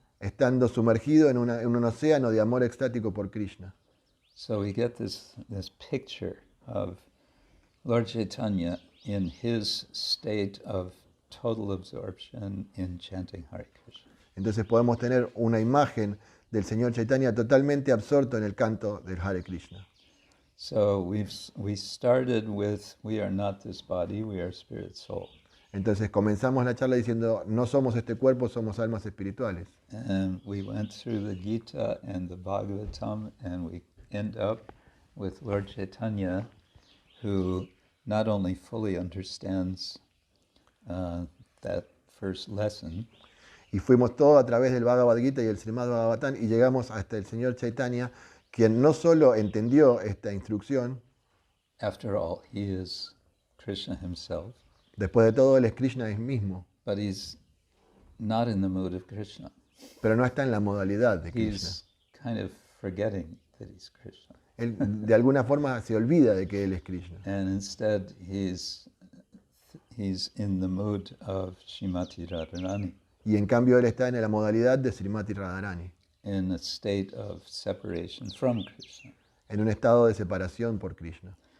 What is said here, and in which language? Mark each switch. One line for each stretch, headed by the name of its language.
Spanish: estando sumergido en un océano de amor extático por Krishna.
English: So we get this picture of Lord Chaitanya in his state of total absorption in chanting Hare Krishna.
Spanish: Entonces podemos tener una imagen del Señor Chaitanya totalmente absorto en el canto del Hare Krishna.
English: So we started with, we are not this body, we are spirit soul.
Spanish: Entonces comenzamos la charla diciendo, no somos este cuerpo, somos almas espirituales.
English: And we went through the Gita and the Bhagavatam, and we end up with Lord Chaitanya, who not only fully understands that first lesson,
Spanish: Y fuimos todo a través del Bhagavad Gita y el Srimad Bhagavatam y llegamos hasta el Señor Chaitanya, quien no solo entendió esta instrucción,
English: after all, he is Krishna himself,
Spanish: después de todo él es Krishna mismo,
English: but he's not in the mood of Krishna.
Spanish: pero no está en la modalidad de Krishna.
English: He's kind of forgetting that he's Krishna.
Spanish: Él de alguna forma se olvida de que él es Krishna.
English: And instead, he's in the mood of Srimati Radharani,
Spanish: Y en cambio él está en la modalidad de Srimati Radharani,
English: in a state of separation from Krishna.
Spanish: en un estado de separación por Krishna.